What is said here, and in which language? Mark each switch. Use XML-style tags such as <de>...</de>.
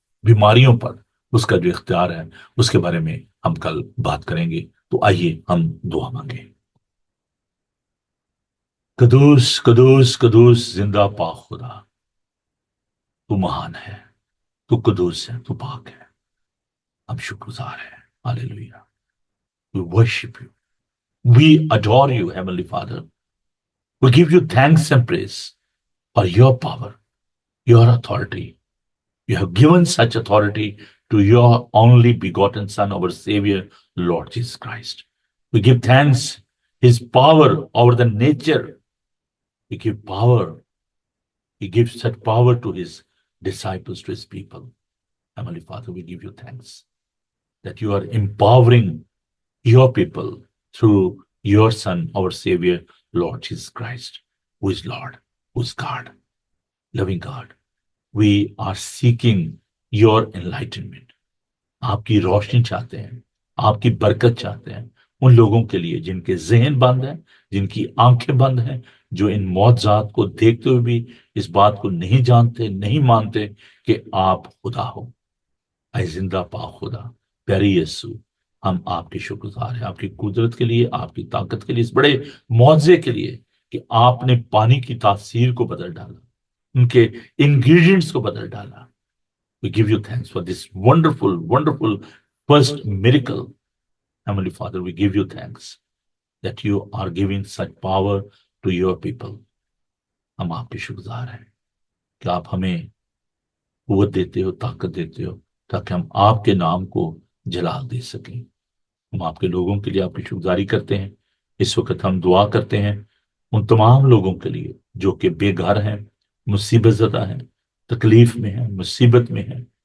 <hi>बीमारियों पर उसका जो इख्तियार है, उसके बारे में हम कल बात करेंगे। तो आइए हम दुआ मांगे। कदूस कदूस कदूस जिंदा पाक खुदा, तू महान है, तू कदूस है, तू पाक है। हम शुक्रगुजार हैं। Hallelujah.</hi> <en>We worship you, we adore you, Heavenly Father। We give you thanks and praise for your power, your authority। You have given such authority to your only begotten Son, our Savior, Lord Jesus Christ। We give thanks, his power over the nature। We give power, he gives such power to his disciples, to his people। Heavenly Father, we give you thanks that you are empowering your people through your Son, our Savior, Lord Jesus Christ, who is Lord, who is God, loving God। We are seeking your enlightenment।</en> <hi>आपकी रोशनी चाहते हैं, आपकी बरकत चाहते हैं उन लोगों के लिए जिनके जहन बंद हैं, जिनकी आंखें बंद हैं, जो इन मौजज़ात को देखते हुए भी इस बात को नहीं जानते, नहीं मानते कि आप खुदा हो। ऐ जिंदा पाक खुदा, प्यारे यीशु, हम आपके शुक्रगुजार हैं, आपकी कुदरत के लिए, आपकी ताकत के लिए, इस बड़े मौजे के लिए कि आपने पानी की तासीर को बदल डाला, उनके इंग्रेडिएंट्स को बदल डाला।</hi> <en>We give you thanks for this wonderful, wonderful first miracle। Heavenly Father, we give you thanks that you are giving such power to your people।</en> <hi>हम आपके शुक्रगुजार हैं कि आप हमें कुव्वत देते हो, ताकत देते हो, ताकि हम आपके नाम को जलाल दे सकें। हम आपके लोगों के लिए आपकी शुक्रगुजारी करते हैं। इस वक्त हम दुआ करते हैं उन तमाम लोगों के लिए जो कि बेघर हैं, मुसीबत ज़दा हैं, तकलीफ में हैं, मुसीबत में हैं।</hi>